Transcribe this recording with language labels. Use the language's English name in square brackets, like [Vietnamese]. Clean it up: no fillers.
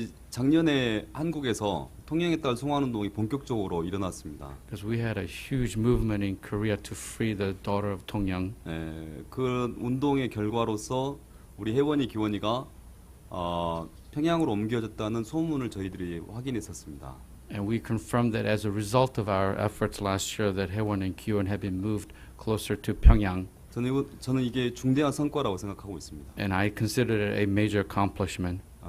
[Korean] 작년에 한국에서 통영에 따른 송환운동이 본격적으로 일어났습니다. [English] Because we had a huge movement in Korea to free the daughter of Tongyang. [Korean] 그 운동의 결과로서 우리 혜원이 기원이가 평양으로 옮겨졌다는 소문을 저희들이 확인했었습니다. [English] And we confirmed that as a result of our efforts last year that Haewon and Kyuan have been moved closer to Pyongyang. [Korean] 저는 이게 중대한 성과라고 생각하고 있습니다. [English] And I consider it a major accomplishment.